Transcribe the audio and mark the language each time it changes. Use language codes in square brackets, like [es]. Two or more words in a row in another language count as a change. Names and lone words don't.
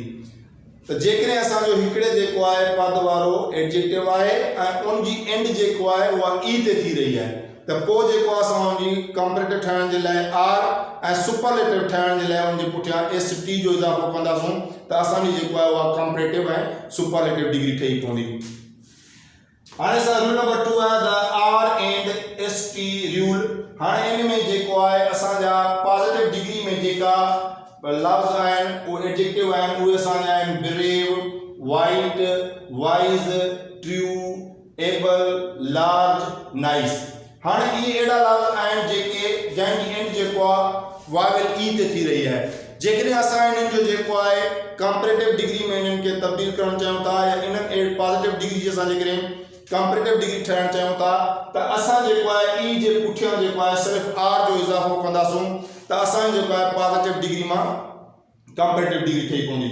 [sd] त जेकॾहिं असांजो हिकिड़े जेको आहे पद वारो एडजेक्टिव आहे ऐं उनजी एंड जेको आहे उहा ई ते थी रही आहे त पोइ जेको असां उनजी कंपैरेटिव ठाहिण जे लाइ आर ऐं सुपरलेटिव ठाहिण जे लाइ उनजे पुठियां एस टी जो इज़ाफ़ो कंदासीं त असांजी जेको आहे उहा कंपैरेटिव ऐं [en] superlative degree [sd] ठही पवंदी। हाणे असां [en] rule number 2 आहे the R and ST rule. [sd] हाणे इन में जेको आहे असांजा [en] positive degree [sd] में जेका लफ्ज़ आहिनि उहे एडजेक्टिव आहिनि उहे असांजा आहिनि [en] brave, white, wise, true, able, large, nice. [sd] हाँ ये अड़ा लफ्ज़ आहिनि जेके जंहिंजी एंड जेको आहे वावेल ई ते थी रही है। जेकॾहिं असां इन्हनि जो जेको आहे [en] comparative degree [sd] में इन्हनि खे तब्दील करणु चाहियूं था या इन्हनि [en] positive degree [sd] जी असां जेकॾहिं [en] comparative degree [sd] ठाहिणु चाहियूं था त असां जेको आहे ई जे पुठियां जेको आहे सिर्फ़ु आर जो इज़ाफ़ो कंदासूं त असांजी जेको आहे [en] positive degree [sd] मां [en] comparative degree [sd] ठही पवंदी।